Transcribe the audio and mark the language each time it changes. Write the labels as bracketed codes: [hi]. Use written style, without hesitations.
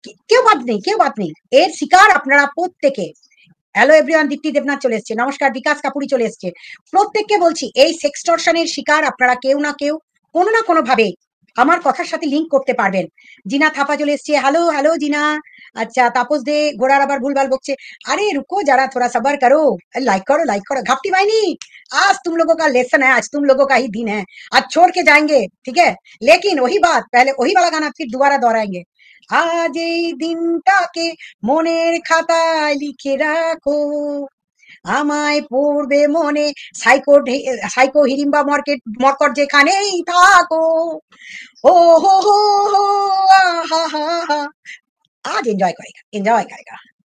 [bn] কেউ বাদ নেই, কেউ বাদ নেই। এর শিকার আপনারা প্রত্যেকে। হ্যালো এভরিওয়ান, দীপ্তি দেবনাথ চলে এসছে, নমস্কার। বিকাশ কাপুরি চলে এসছে। প্রত্যেককে বলছি, এই সেক্সটর্শনের শিকার আপনারা কেউ না কেউ, কোনো না কোনো ভাবে আমার কথার সাথে লিঙ্ক করতে পারবেন। জিনা থাপা চলে এসছে, হ্যালো হ্যালো জিনা। আচ্ছা, তাপস দে ঘোড়ার আবার ভুলভাল বকছে। [hi] আরে রুকো যারা, थोड़ा सबर करो, लाइक करो, लाइक करो। घापटी बाइनी, आज तुम लोगों का लेसन है, आज तुम लोगों का ही दिन है। आज छोड़ के जाएंगे, ठीक है? लेकिन वही बात, पहले वही वाला गाना फिर दोबारा दोहराएंगे। [bn] আজ এই দিনটাকে মনের খাতায় লিখে রাখো, আমায় পড়বে মনে, সাইকো হিড়িম্বা মর্কট যেখানেই থাকো, ও হো হো হো, আহা হা হা। [hi] आज एंजॉय करेगा, एंजॉय करेगा।